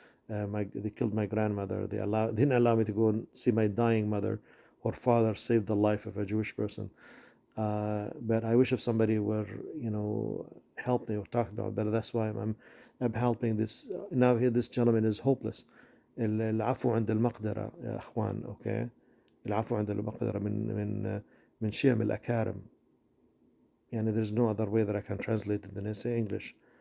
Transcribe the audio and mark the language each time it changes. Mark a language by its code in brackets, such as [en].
[en] They killed my grandmother. They didn't allow me to go and see my dying mother. Her father saved the life of a Jewish person. But I wish if somebody were, help me or talk about it. But that's why I'm helping this. Now here, this gentleman is hopeless. [ar] العفو عند المقدرة يا أخوان. أوكي. العفو عند المقدرة من شيم الأكارم. [en] there's no other way that I can translate it than say English.